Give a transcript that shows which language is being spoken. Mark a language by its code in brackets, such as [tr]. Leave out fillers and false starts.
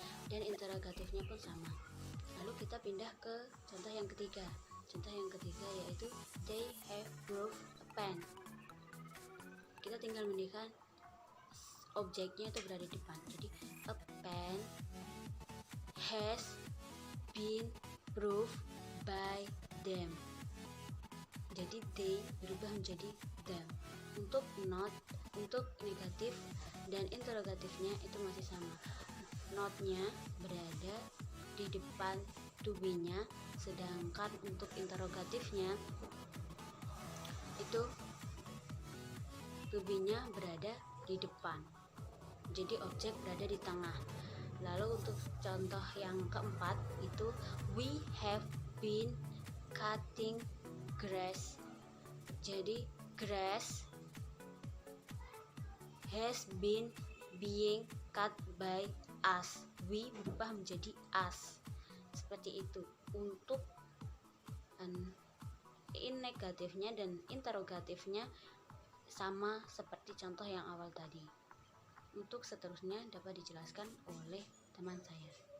[id] Dan interrogatifnya pun sama. Lalu kita pindah ke contoh yang ketiga. Contoh yang ketiga yaitu [en] they have brought a pen. [id] Kita tinggal menambahkan objeknya itu berada di depan. [en] Jadi a pen has been brought by them. [id] Jadi they berubah menjadi them. Untuk not, untuk negatif dan interrogatifnya itu masih sama. Not-nya berada di depan to be-nya, sedangkan untuk interrogatifnya itu to be-nya berada di depan. Jadi objek berada di tengah. Lalu untuk contoh yang keempat itu [en] we have been cutting grass. Jadi grass has been being cut by us. [id] We berubah menjadi us, seperti itu. Untuk in negatifnya dan interrogatifnya sama seperti contoh yang awal tadi. Untuk seterusnya dapat dijelaskan oleh teman saya.